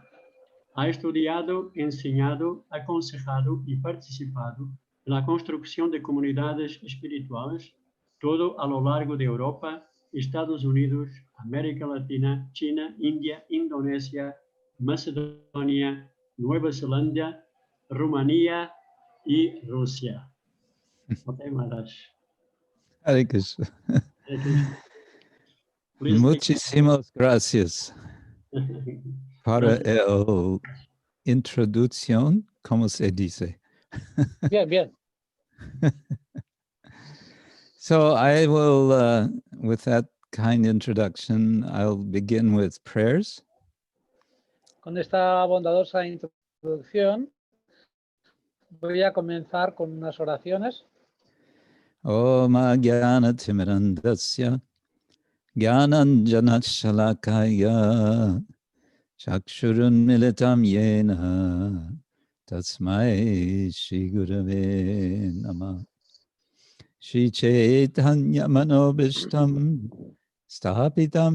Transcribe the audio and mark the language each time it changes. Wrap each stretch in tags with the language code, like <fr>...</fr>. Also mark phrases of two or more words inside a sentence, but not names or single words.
<es>Ha estudiado, enseñado, aconsejado y participado en la construcción de comunidades espirituales, todo a lo largo de Europa, Estados Unidos, América Latina, China, India, Indonesia, Macedonia, Nueva Zelanda, Rumanía y Rusia.</es> <en>Okay, Maharaj.</en> <sa>हरे कृष्ण.</sa> <es>Muchísimas gracias para el introducción, ¿cómo se dice? Bien, bien.</es> <en>So I will, with that kind introduction, I'll begin with prayers.</en> <es>Con esta bondadosa introducción, voy a comenzar con unas oraciones.</es> <sa>ॐ ज्ञान तिमिरान्धस्य ज्ञानाञ्जन शलाकया चक्षुरुन् मीलितं येन तस्मै श्री गुरवे नमः श्री चैतन्य मनोभीष्टं स्थापितं</sa>